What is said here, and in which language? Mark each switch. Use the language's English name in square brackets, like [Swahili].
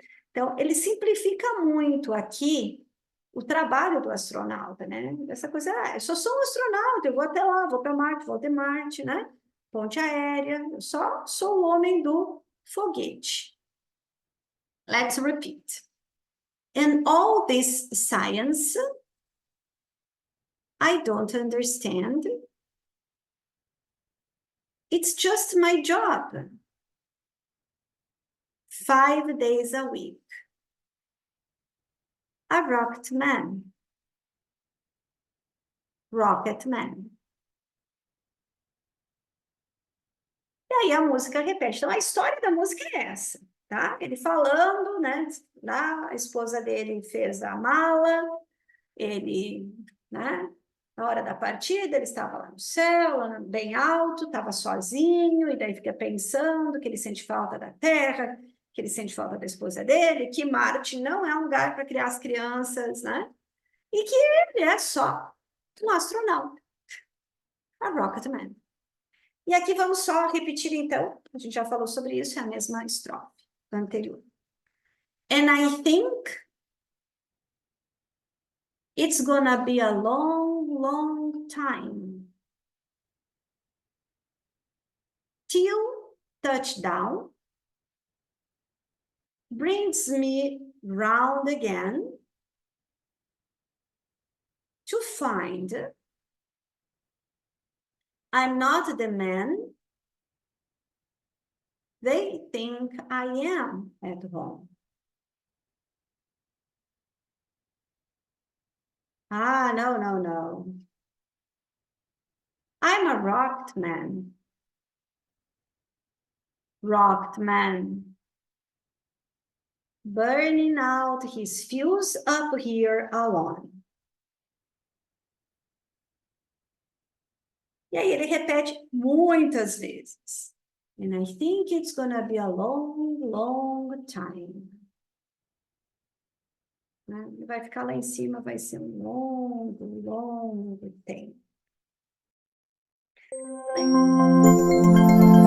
[Portuguese] Então, ele simplifica muito aqui o trabalho do astronauta, né? Essa coisa, eu só sou um astronauta, eu vou até lá, vou para Marte, vou até Marte, né? Ponte aérea, eu só sou o homem do foguete. [English] Let's repeat. And all this science, I don't understand. It's just my job. 5 days a week. A rocket man. Rocket man. [Portuguese] E aí a música repete. Então, a história da música é essa, tá? Ele falando, né? A esposa dele fez a mala, ele, né? Na hora da partida, ele estava lá no céu, lá bem alto, estava sozinho, e daí fica pensando que ele sente falta da Terra, que ele sente falta da esposa dele, que Marte não é um lugar para criar as crianças, né? E que ele é só um astronauta, a Rocket Man. E aqui vamos só repetir, então, a gente já falou sobre isso, é a mesma estrofe anterior. [English] And I think it's gonna be a long, long time till touchdown brings me round again to find I'm not the man they think I am at home. Ah, no, no, no. I'm a rocked man. Rocked man. Burning out his fuse up here alone. [Portuguese] E aí ele repete muitas vezes. [English] And I think it's gonna be a long, long time. [Portuguese] Né? Ele vai ficar lá em cima, vai ser um longo, longo tempo.